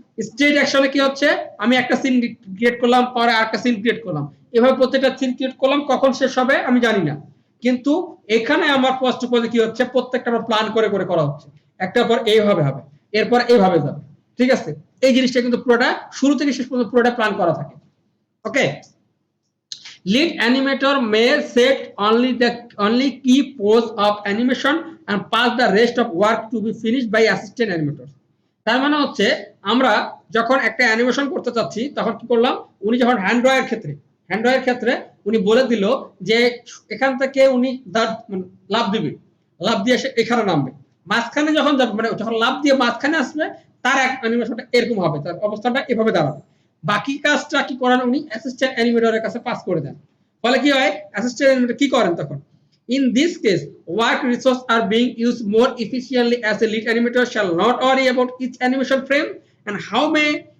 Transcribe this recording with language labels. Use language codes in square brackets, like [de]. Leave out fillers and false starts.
[bn] State অ্যাকশনে কি হচ্ছে আমি একটা সিন ক্রিয়েট করলাম পরে আরেকটা সিন ক্রিয়েট করলাম, এভাবে প্রত্যেকটা সিন ক্রিয়েট করলাম, কখন শেষ হবে আমি জানি না, কিন্তু এখানে আমার পোস্ট পদে কি হচ্ছে প্রত্যেকটা আমার প্ল্যান করে করে করা হচ্ছে, একটা পর এইভাবে হবে এরপর এইভাবে যাবে, ঠিক আছে, এই জিনিসটা কিন্তু পুরোটা শুরু থেকে শেষ পর্যন্ত পুরোটা প্ল্যান করা থাকে, ওকে। [en] Lead animator may set only key pose of animation and pass the rest of work to be finished by assistant animators. [bn] তার মানে হচ্ছে আমরা যখন একটা অ্যানিমেশন করতে চাচ্ছি তখন কি করলাম, উনি যখন হ্যান্ড ড্রয়ের ক্ষেত্রে উনি বলে দিল যে এখান থেকে উনি লাভ দিবে, লাভ দিয়ে সে এখানে নামবে, মাঝখানে যখন যাবে মানে যখন লাভ দিয়ে মাঝখানে আসবে তার অ্যানিমেশনটা এরকম হবে, তার অবস্থানটা এভাবে দাঁড়াবে, বাকি কাজটা কি করেন উনি অ্যাসিস্ট্যান্ট অ্যানিমেটরের কাছে পাস করে দেন, ফলে কি হয় অ্যাসিস্ট্যান্ট অ্যানিমেটর কি করেন তখন, [en] in this case work resources are being used more efficiently as a lead animator shall not worry about each animation frame and how may